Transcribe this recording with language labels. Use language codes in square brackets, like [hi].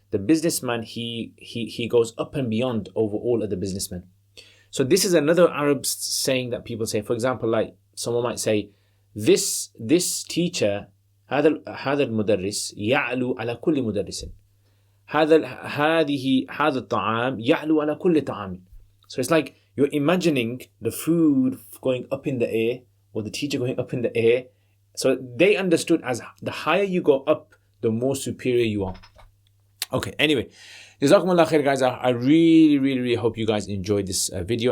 [en] the businessman, he goes up and beyond over all other businessmen. So this is another Arab saying that people say. For example, like someone might say, this teacher, [ar] هذا المدرس يعلو على كل مدرس. هذا الطعام يعلو على كل طعام. [en] So it's like you're imagining the food going up in the air, or the teacher going up in the air. So they understood as the higher you go up, the more superior you are. Okay, anyway, Jazakumullah khair, guys. I really hope you guys enjoyed this video.